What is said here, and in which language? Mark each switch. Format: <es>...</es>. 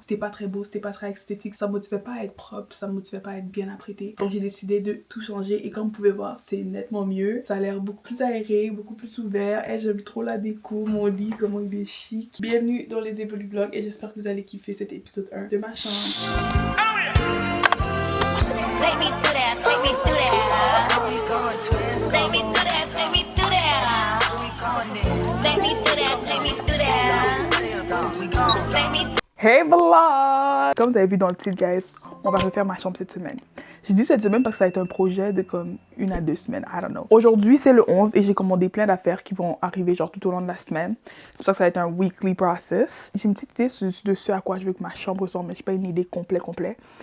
<fr>C'était pas très beau, c'était pas très esthétique. Ça me motivait pas à être propre, ça me motivait pas à être bien apprêté. Donc j'ai décidé de tout changer et comme vous pouvez voir, c'est nettement mieux. Ça a l'air beaucoup plus aéré, beaucoup plus ouvert. Et j'aime trop la déco, mon lit, comment il est chic. Bienvenue dans les Evolu Vlogs et j'espère que vous allez kiffer cet épisode 1 de ma chambre.</fr> <en>Take me through that, take me through that. Take me through that, take me through that. Take me through that, take me through that. Take me. Hey vlog!</en> <fr>Comme vous avez vu dans le titre, guys, on va refaire ma chambre cette semaine. J'ai dit cette semaine parce que ça a été un projet de comme 1 à 2 semaines,</fr> <en>I don't know.</en> <fr>Aujourd'hui, c'est le 11 et j'ai commandé plein d'affaires qui vont arriver genre tout au long de la semaine. C'est pour ça que ça va être un weekly process. J'ai une petite idée de ce à quoi je veux que ma chambre ressemble, mais j'ai pas une idée complète.</fr>